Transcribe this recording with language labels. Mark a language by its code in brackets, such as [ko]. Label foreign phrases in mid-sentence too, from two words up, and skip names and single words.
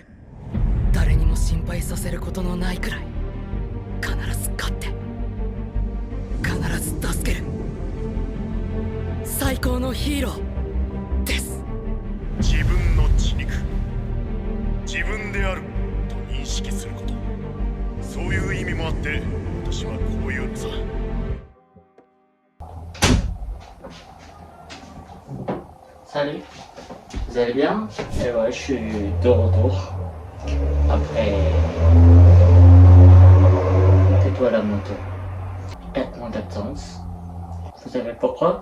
[ja] 誰にも心配させることのないくらい必ず勝って必ず助ける最高のヒーローです。自分の血肉、自分であると認識すること、そういう意味もあって私はこういうのさ。 [fr] Salut, vous allez bien? Et ouais, je suis de retour. Après, tais-toi la moto. 4 mois d'absence. Vous savez pourquoi?